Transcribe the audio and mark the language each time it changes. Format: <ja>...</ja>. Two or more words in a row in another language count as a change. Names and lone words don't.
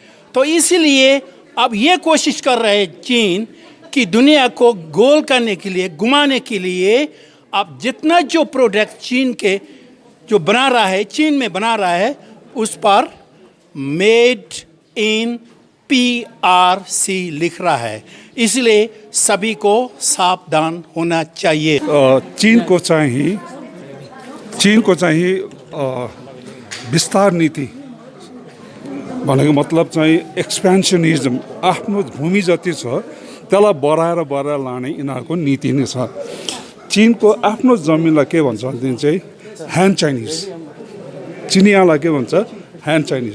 <hi>तो इसीलिए अब ये कोशिश कर रहे हैं चीन कि दुनिया को गोल करने के लिए, घुमाने के लिए अब जितना जो प्रोडक्ट चीन के जो बना रहा है, चीन में बना रहा है, उस पर</hi> <en>made in PRC</en> <hi>लिख रहा है। इसलिए सभी को सावधान होना चाहिए। चीन को चाहिए</hi> <ne>विस्तार नीति भनेको मतलब चाहिँ एक्सपेन्सनिज्म, आफ्नो भूमि जति छ त्यसलाई बढाएर लाने यिनीहरूको नीति नै छ। चीनको आफ्नो जमिनलाई के भन्छ भने चाहिँ</ne> <en>Han Chinese,</en> <ne>चिनियालाई के भन्छ</ne> <en>Han Chinese.</en>